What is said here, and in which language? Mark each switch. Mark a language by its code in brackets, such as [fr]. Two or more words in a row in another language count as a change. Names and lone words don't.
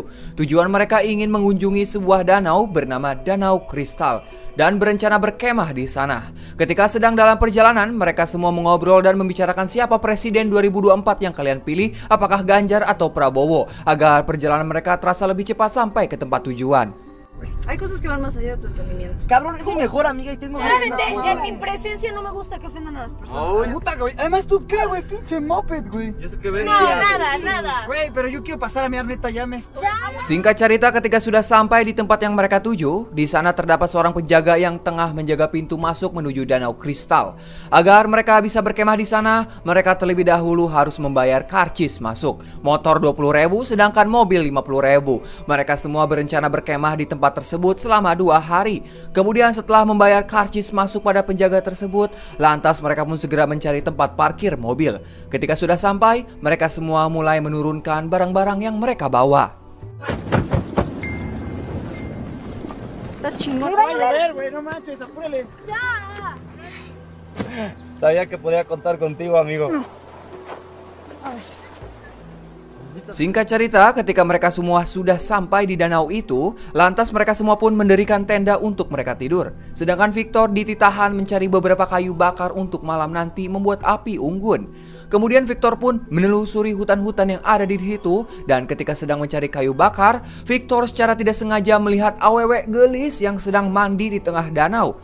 [id] Tujuan mereka ingin mengunjungi sebuah danau bernama Danau Kristal dan berencana berkemah di sana. Ketika sedang dalam perjalanan, mereka semua mengobrol dan membicarakan siapa presiden 2024 yang kalian pilih, apakah Ganjar atau Prabowo, agar perjalanan mereka terasa lebih cepat sampai ke tempat tujuan. [es] Hay cosas que van más allá de tu entendimiento. Cabrón, es mi mejor amiga y tengo... Claramente, en mi presencia no me gusta que ofendan a las personas. Ay, puta, güey. Además, ¿tú qué, güey? Pinche moped, güey. ¿Y eso qué ves? No, nada. Güey, pero yo quiero pasar a miar, neta, ya me estoy... [id] Singkat cerita, ketika sudah sampai di tempat yang mereka tuju, di sana terdapat seorang penjaga yang tengah menjaga pintu masuk menuju Danau Kristal. Agar mereka bisa berkemah di sana, mereka terlebih dahulu harus membayar karcis masuk. Motor 20.000, sedangkan mobil 50.000. Mereka semua berencana berkemah di tempat tersebut selama 2 hari. Kemudian setelah membayar karcis masuk pada penjaga tersebut, lantas mereka pun segera mencari tempat parkir mobil. Ketika sudah sampai, mereka semua mulai menurunkan barang-barang yang mereka bawa. [es] Está chingón. Va a llover, güey, no manches, apúrale. Sabía que podía contar contigo, amigo. [id] Singkat cerita, ketika mereka semua sudah sampai di danau itu, lantas mereka semua pun mendirikan tenda untuk mereka tidur. Sedangkan Victor dititahan mencari beberapa kayu bakar untuk malam nanti membuat api unggun. Kemudian Victor pun menelusuri hutan-hutan yang ada di situ, dan ketika sedang mencari kayu bakar, Victor secara tidak sengaja melihat [su] awewek gelis [id] yang sedang mandi di tengah danau.